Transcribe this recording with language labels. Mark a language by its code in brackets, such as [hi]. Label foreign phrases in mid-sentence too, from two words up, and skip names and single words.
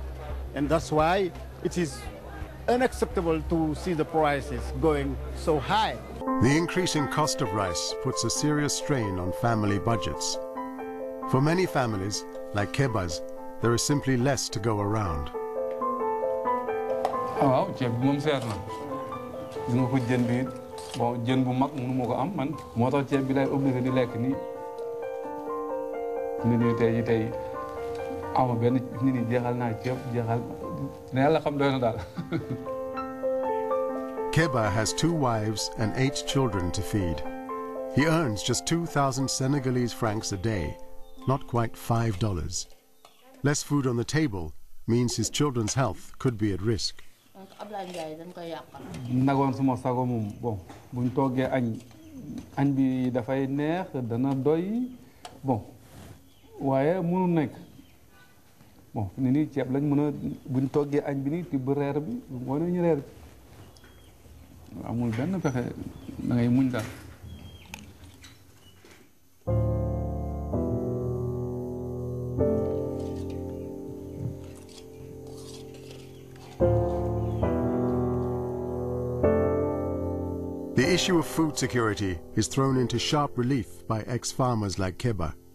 [en] And that's why it is unacceptable to see the prices going so high. The increasing cost of rice puts a serious strain on family budgets. For many families, like Keba's, there is simply less to go around. [wo] waaw ceeb bi moom seer na gis nga ko jën bi bon jën bu mag mënu ma ko am man moo tax ceeb bi lay obligé di lekk nii nit ñi tey ji tey ama benn nit ñi jeexal naa ceeb jeexal ne yàlla xam doy na daal. [en] Keba has 2 wives and 8 children to feed. He earns just 2,000 Senegalese francs a day, not quite $5. Less food on the table means his children's health could be at risk. [wo] nagoon suma sago moom bon buñ toggee añ bi dafay neex dana doy bon waaye mënu nekk bon ni nii ceeb lañ mën a buñ toggee añ bi nii tibb reer bi moo ñu reer amul benn pexe da ngay muñ daal. [en] The issue of food security is thrown into sharp relief by ex-farmers like Keba.